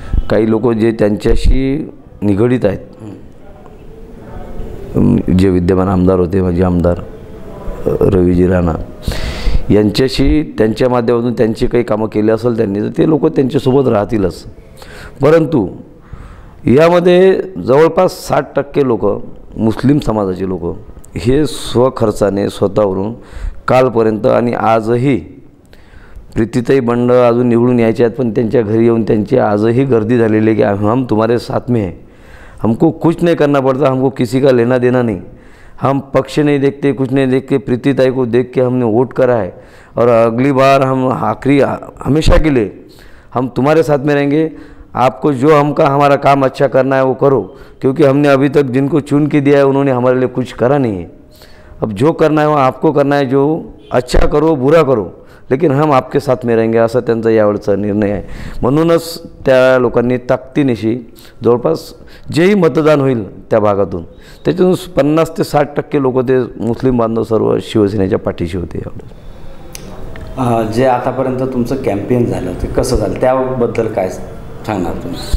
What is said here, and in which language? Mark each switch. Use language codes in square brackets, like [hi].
[mr] काही लोक जे त्यांच्याशी निगडीत आहेत, जे विद्यमान आमदार होते, माजी आमदार रवीजी राणा यांच्याशी, त्यांच्या माध्यमातून त्यांची काही कामं केली असेल त्यांनी, तर ते लोक त्यांच्यासोबत राहतीलच. परंतु यामध्ये जवळपास 60% लोक, मुस्लिम समाजाचे लोक हे स्वखर्चाने स्वतःवरून कालपर्यंत आणि आजही, प्रीतीताई बंड अजून निवडून यायचे आहेत पण त्यांच्या घरी येऊन त्यांची आजही गर्दी झालेली आहे की [hi] हम तुम्हारे साथ में हैं, हमको कुछ नहीं करना पड़ता, हमको किसी का लेना देना नहीं, हम पक्ष नहीं देखते, कुछ नहीं देखते, प्रीतीताई को देख के हमने वोट करा है और अगली बार हम आखिरी हमेशा के लिए हम तुम्हारे साथ में रहेंगे, आपको जो हमारा काम अच्छा करना है वो करो, क्योंकि हमने अभी तक जिनको चुन के दिया है उन्होंने हमारे लिए कुछ करा नहीं है, अब जो करना है वो आपको करना है, जो अच्छा करो बुरा करो लेकिन हम आपके साथ में रहेंगे, [mr] असा त्यांचा यावेळचा निर्णय आहे. म्हणूनच त्या लोकांनी ताकदीनिशी जवळपास जेही मतदान होईल त्या भागातून त्याच्यातून 50 ते 60% लोक ते मुस्लिम बांधव सर्व शिवसेनेच्या पाठीशी होते. जे आतापर्यंत तुमचं कॅम्पेन झालं ते कसं झालं त्याबद्दल काय सांगणार तुम्ही?